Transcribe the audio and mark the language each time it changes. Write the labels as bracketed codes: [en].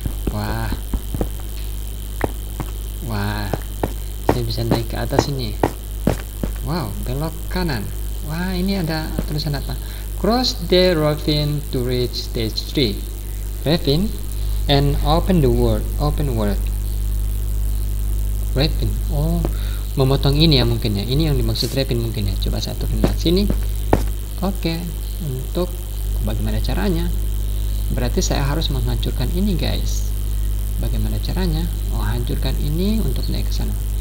[id] Wah, wah, saya bisa naik ke atas ini. Wow, belok kanan. Wah, ini ada tulisan apa? [en] Cross the ravine to reach stage 3. Ravine and open the world. Open world. Ravine. [id] Oh, memotong ini ya mungkin ya. Ini yang dimaksud ravine mungkin ya. Coba saya turun dari sini. Oke, untuk bagaimana caranya? Berarti saya harus menghancurkan ini guys. Bagaimana caranya? Oh, hancurkan ini untuk naik ke sana.